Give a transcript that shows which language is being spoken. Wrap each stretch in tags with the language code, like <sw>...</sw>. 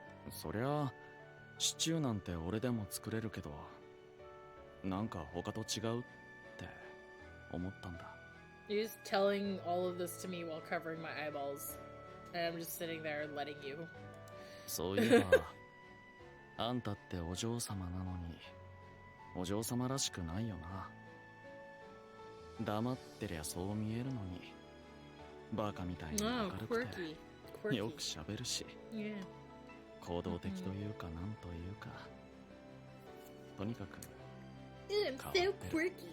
<ja>そりゃシチューなんて俺でも作れるけど、なんか他と違うって思ったんだ。</ja> <en>You're just telling all of this to me while covering my eyeballs. And I'm just sitting there letting you.</en> <ja>そういえばあんたってお嬢様なのにお嬢様らしくないよな。黙ってりゃそう見えるのにバカみたいに明るくてよく喋るし、行動的というかなんというか、とにかく変わってる。</ja>